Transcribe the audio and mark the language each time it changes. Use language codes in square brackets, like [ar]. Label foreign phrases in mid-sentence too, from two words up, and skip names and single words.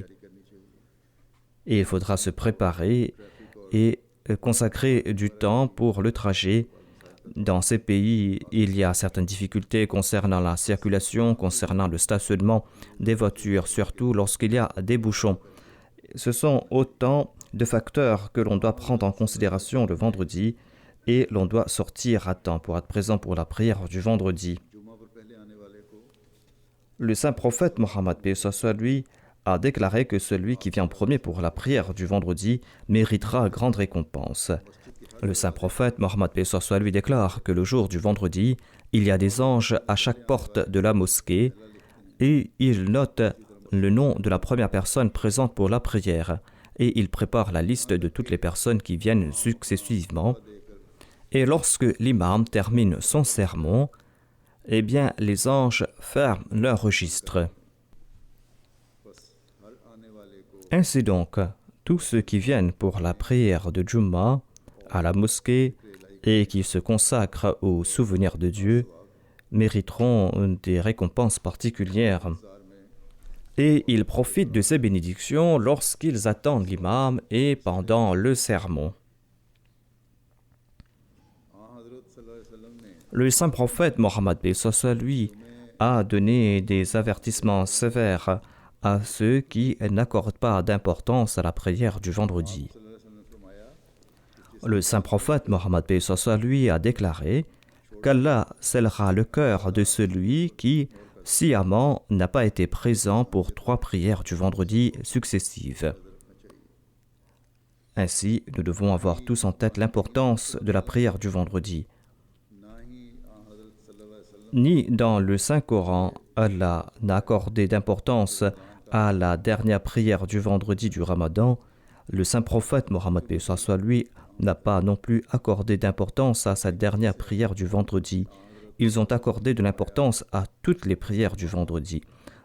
[ur] کرنی چاہیے [fr] et il faudra se préparer et consacrer du temps pour le trajet. Dans ces pays, il y a certaines difficultés concernant la circulation, concernant le stationnement des voitures, surtout lorsqu'il y a des bouchons. Ce sont autant de facteurs que l'on doit prendre en considération le vendredi et l'on doit sortir à temps pour être présent pour la prière du vendredi. [ur] جمعہ پر پہلے آنے والے کو [fr] Le saint prophète Mohammed paix soit lui a déclaré que celui qui vient en premier pour la prière du vendredi méritera grande récompense. Le saint prophète Mohammed paix soit lui déclare que le jour du vendredi, il y a des anges à chaque porte de la mosquée et il note le nom de la première personne présente pour la prière et il prépare la liste de toutes les personnes qui viennent successivement. Et lorsque l'imam termine son sermon, eh bien, les anges ferment leur registre. [ur] بس ہر آنے والے کو [fr] Ainsi donc, tous ceux qui viennent pour la prière de Jumma à la mosquée et qui se consacrent au souvenir de Dieu mériteront des récompenses particulières. [ur] جار میں [fr] Et ils profitent de ces bénédictions lorsqu'ils attendent l'imam et pendant le sermon. [ur] ہاں حضرت [ar] صلى الله عليه وسلم [ur] نے [fr] Le saint prophète Mohammed paix soit sur lui a donné des avertissements sévères à ceux qui n'accordent pas d'importance à la prière du vendredi. [ar] صلى الله عليه وسلم [ur] نے فرمایا [fr] Le saint prophète Mohammed paix soit sur lui a déclaré qu'Allah scellera le cœur de celui qui, sciemment, n'a pas été présent pour 3 prières du vendredi successives. Ainsi, nous devons avoir tous en tête l'importance de la prière du vendredi. [ur] نہ ہی حضرت [ar] صلى الله عليه وسلم [fr] Ni dans le Saint-Coran, Allah n'a accordé d'importance à la dernière prière du vendredi du Ramadan. Le saint prophète Mohammed paix soit lui n'a pas non plus accordé d'importance à cette dernière prière du vendredi. Ils ont accordé de l'importance à toutes les prières du vendredi.